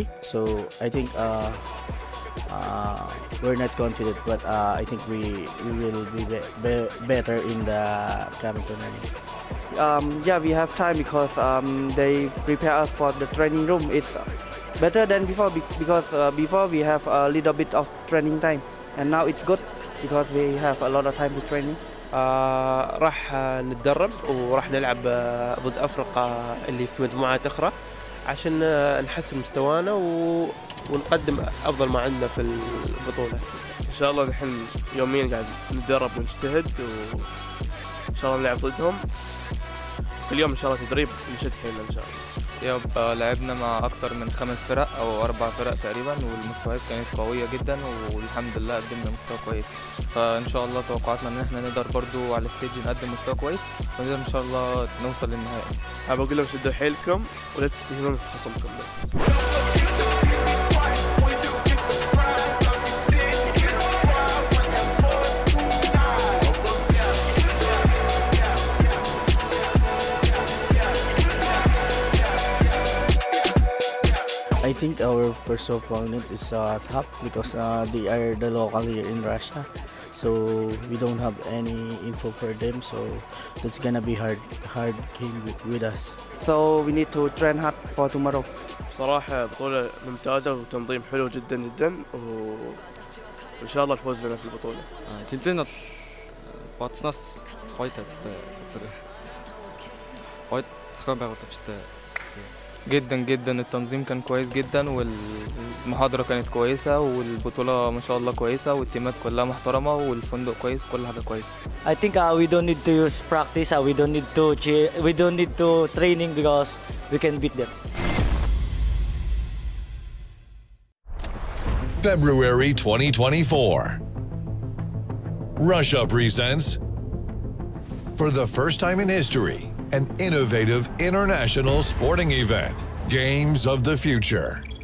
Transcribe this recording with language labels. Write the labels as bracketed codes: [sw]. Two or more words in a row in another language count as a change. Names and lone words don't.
[en] So I think we're not confident, but I think we will be better in the coming tournament. Yeah, we have time because they prepare us for the training room. It's better than before because before we have a little bit of training time, and now it's good because we have a lot of time to training. [ar] راح نتدرب وراح نلعب ضد أفريقيا اللي في مجموعات أخرى عشان نحسن مستوانا ونقدم أفضل ما عندنا في البطولة. إن شاء الله نحن يوميا قاعد نتدرب ونجتهد، وإن شاء الله نلعب ضدهم كل يوم إن شاء الله تدريب نشد حيلنا إن شاء الله. يبقى لعبنا مع اكتر من 5 فرق او 4 فرق تقريبا، والمستويات كانت قوية جدا والحمد لله قدمنا مستوى كويس، فان شاء الله توقعاتنا ان احنا نقدر برضو على الستيج نقدم مستوى كويس ونقدر ان شاء الله نوصل للنهائي. حابب اقول لهم شدوا حيلكم ولا تستهينون في خصمكم بس. [en] I think our first opponent is tough because they are the local here in Russia, so we don't have any info for them, so that's gonna be hard game with us. So we need to train hard for tomorrow. [ar] صراحة بطولة ممتازة وتنظيم حلو جدا جدا، وإن شاء الله الفوز لنا في البطولة. [mn] Тэмцээн бол бодсноос гоё тацтай зэрэг. Гоё зохион байгууламжтай. [ar] جدا التنظيم كان كويس جدا، والمحاضرة كانت كويسة، والبطولة ما شاء الله كويسة، والتيمات كلها محترمة، والفندق كويس، كل حاجة كويسة. [en] I think we don't need to use practice. We don't need to we don't need to training because we can beat them. February 2024. Russia presents, for the first time in history, an innovative international sporting event, Games of the Future.